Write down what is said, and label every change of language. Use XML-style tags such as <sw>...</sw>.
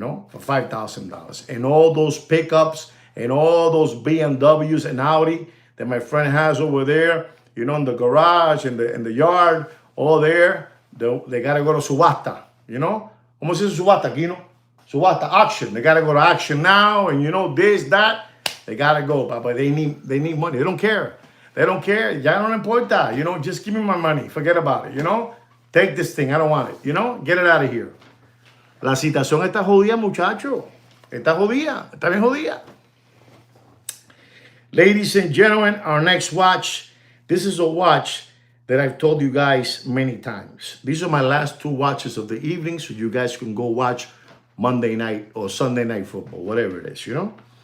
<en>For $5,000. And all those pickups and all those BMWs and Audi that my friend has over there, in the garage, in the yard, all there, they got to go to subasta,</en> <es>¿Cómo se dice subasta aquí,</es> <en>Subasta, auction. They got to go to auction now, and this, that. They got to go, Papa. They need money. They don't care.</en> <es>Ya no importa.</es> <en>Just give me my money. Forget about it, Take this thing. I don't want it. You know, get it out of here.</en> <es>La situación está jodida, muchacho. Está jodida. Está bien jodida.</es> <en>Ladies and gentlemen, our next watch. This is a watch that I've told you guys many times. These are my last 2 watches of the evening, so you guys can go watch Monday night or Sunday night football, whatever it is, you know?</en>